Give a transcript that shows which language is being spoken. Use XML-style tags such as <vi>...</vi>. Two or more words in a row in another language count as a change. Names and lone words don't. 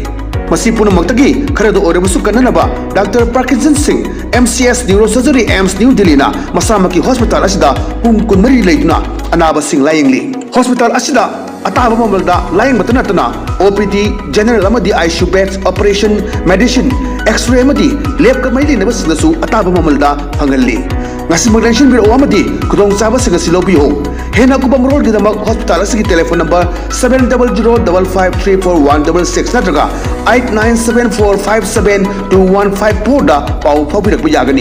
<mni>Masi punamakdagi kharado orabusu kananaba Dr. Parkinson Singh MCS Neurosurgery AIMS New Delhi na masamaki hospital asida pung kunmari leiduna anaba sing layengli. Hospital asida ataba mamalda layeng matanatana</mni> <en>OPD general</en> <mni>amadi</mni> <en>ICU beds operation medicine x-ray</en> <mni>amadi lab ka maili nabasnasu ataba mamalda phangalli. Ngasi magdenshin biro amadi kudong saba singa silobiho. Hena kubam rol gidamak hospital asigi</mni> <en>telephone number</en> <mni>700553416 natraga 8974572154 da pau phabirak bujagani.</mni>